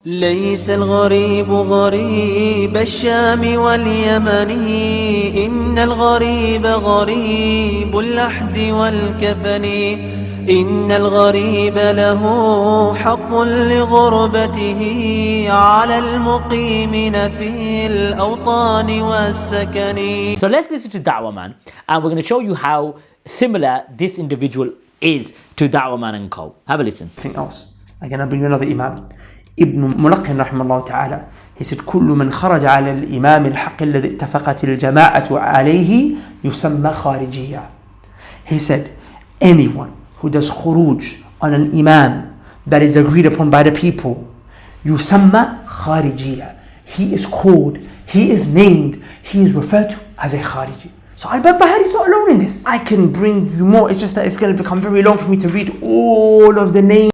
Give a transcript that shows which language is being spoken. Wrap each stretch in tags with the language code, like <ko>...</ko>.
<ar>ليس الغريب غريب الشام واليمن، إن الغريب غريب اللحد والكفن، إن الغريب له حق لغربته على المقيمين في الأوطان والسكن.</ar> <en>So let's listen to Dawah Man, and we're going to show you how similar this individual is to Dawah Man and co. Have a listen. Anything else? I'm going to bring you another Imam. Ibn Mulaqin rahimahullah ta'ala. He said,</en> <ar>كل من خرج على الإمام الحق الذي اتفقت الجماعة عليه يسمى خارجيا.</ar> <en>He said, anyone who does khuruj on an imam that is agreed upon by the people,</en> <ar>يسمى خارجيا.</ar> <en>He is called, he is named, he is referred to as a khariji. So Al-Barbahari is not alone in this. I can bring you more. It's just that it's going to become very long for me to read all of the names.</en>